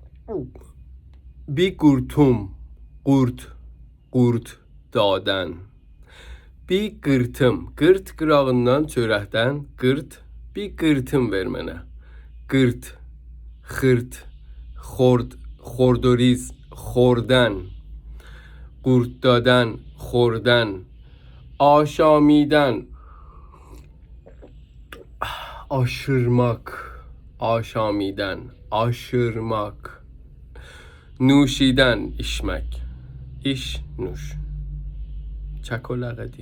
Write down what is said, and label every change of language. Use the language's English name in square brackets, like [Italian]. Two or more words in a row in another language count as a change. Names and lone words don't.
[Azerbaijani] bir kurtum, qurt dadan. Bir qırtım, qırt qırağından, çörəkdən, qırt, bir qırtım ver mənə. Qırt, xırt, xord, xordoriz, [Persian] خوردن، قورت دادن، خوردن، آشامیدن، aşırmak، آشامیدن، aşırmak، نوشیدن، içmek، iş، نوش، چک و لغتی.